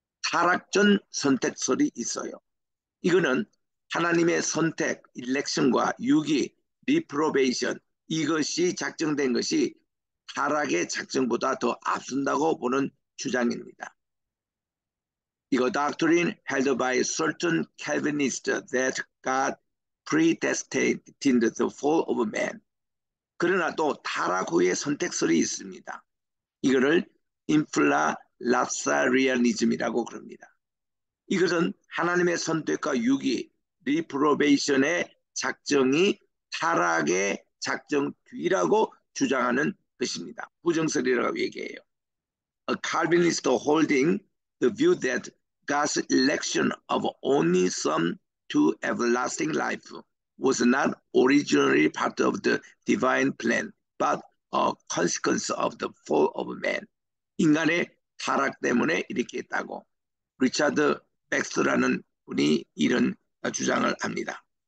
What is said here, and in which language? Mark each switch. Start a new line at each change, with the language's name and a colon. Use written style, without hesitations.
Korean: 타락전 선택설이 있어요. 이거는 하나님의 선택, 일렉션과 유기, 리프로베이션 이것이 작정된 것이 타락의 작정보다 더 앞선다고 보는 주장입니다.
English: 이거 doctrine held by certain Calvinists that God predestined the fall of man.
Korean: 그러나 또 타락 후의 선택설이 있습니다. 이거를 인플라랍사리아니즘이라고 그럽니다. 이것은 하나님의 선택과 유기, 리프로베이션의 작정이 타락의 작정 뒤라고 주장하는 것입니다. 부정설이라고 얘기해요.
English: A Calvinist holding the view that God's election of only some to everlasting life was not originally part of the divine plan, but a consequence of the fall of man.
Korean: 인간의 타락 때문에 이렇게 했다고 리차드 백스라는 분이 이런 주장을 합니다.